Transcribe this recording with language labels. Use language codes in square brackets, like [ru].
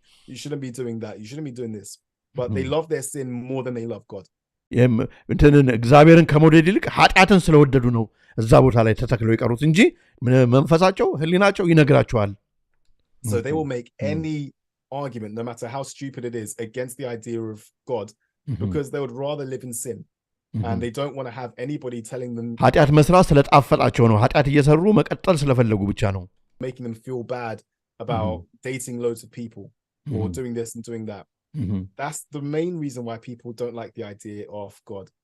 [en] You shouldn't be doing that. You shouldn't be doing this. But they love their sin more than they love God. [am] እንትንን እግዚአብሔርን ከመውደድ ይልቅ ኃጢአትን ስለወደዱ ነው እዛ ቦታ ላይ ተተክለው የቀሩት እንጂ መንፈሳቸው ህሊናቸው ይነግራቸዋል። [en] So they will make any argument, no matter how stupid it is, against the idea of God because they would rather live in sin. And they don't want to have anybody telling them [am] ኃጢአት መስራት ስለጣፈጣቸው ነው ኃጢአት እየሰሩ መቀጠል ስለፈለጉ ብቻ ነው [en] making them feel bad about dating loads of people or doing this and doing that. That's the main reason why people don't like the idea of God.